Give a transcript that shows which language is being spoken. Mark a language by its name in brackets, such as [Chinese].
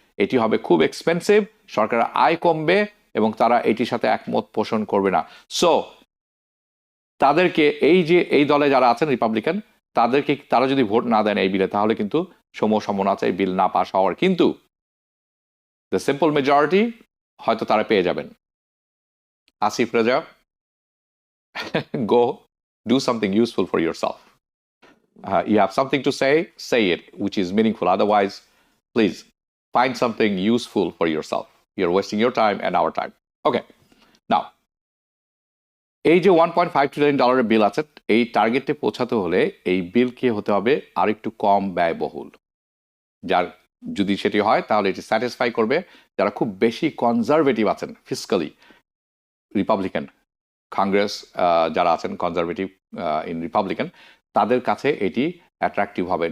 [Bangla] এটি হবে খুব এক্সপেন্সিভ, সরকারের আয় কমবে, এবং তারা এটির সাথে একমত পোষণ করবে না। সো তাদেরকে এই দলে যারা আছেন রিপাবলিকান, তারা যদি ভোট না দেন এই বিলে, তাহলে কিন্তু সম্ভাবনা আছে এই বিল না পাস হওয়ার। কিন্তু দ্য সিম্পল মেজরিটি হয়তো তারা পেয়ে যাবেন। [English] Asif Raja, go do something useful for yourself. You have something to say it, which is meaningful. Otherwise, please find something useful for yourself. You're wasting your time and our time. [Bangla] Okay, now এই যে $1.5 trillion বিল আছে, এই টার্গেটে পৌঁছাতে হলে এই বিলকে হতে হবে আর একটু কম ব্যয়বহুল। যার যদি সেটি হয়, তাহলে এটি স্যাটিসফাই করবে যারা খুব বেশি কনজারভেটিভ আছেন ফিসক্যালি, রিপাবলিকান কংগ্রেস যারা আছেন কনজারভেটিভ ইন রিপাবলিকান, তাদের কাছে এটি অ্যাট্রাকটিভ হবে।